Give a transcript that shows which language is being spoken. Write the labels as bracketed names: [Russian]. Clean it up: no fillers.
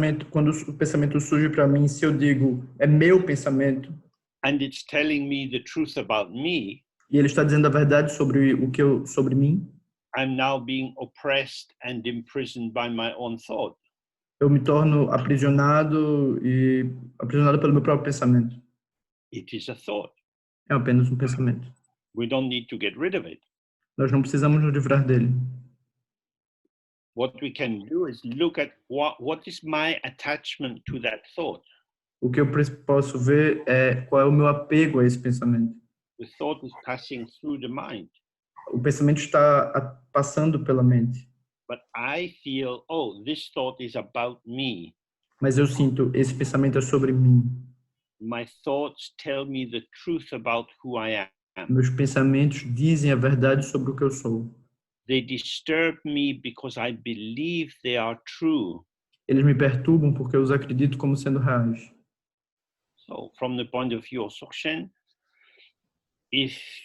[Portuguese] Quando o pensamento surge para mim, se eu digo é meu pensamento, [English] and it's telling me the truth about me, [Portuguese] e ele está dizendo a verdade sobre mim, [English] I'm now being oppressed and imprisoned by my own thought. [Portuguese] eu me torno aprisionado pelo meu próprio pensamento. [English] It is a thought. [Portuguese] É apenas um pensamento. [English] We don't need to get rid of it. [Portuguese] Nós não precisamos nos livrar dele. [English] What we can do is look at what is my attachment to that thought. [Portuguese] O que eu posso ver é qual é o meu apego a esse pensamento. [English] The thought is passing through the mind. [Portuguese] O pensamento está passando pela mente. [English] But I feel, oh, this thought is about me. [Portuguese] Mas eu sinto, esse pensamento é sobre mim. [English] My thoughts tell me the truth about who I am. [Portuguese] Meus pensamentos dizem a verdade sobre o que eu sou. [English] They disturb me because I believe they are true. [Portuguese] Eles me perturbam porque eu os acredito como sendo reais. [English] So, from the point of view of Dzogchen, if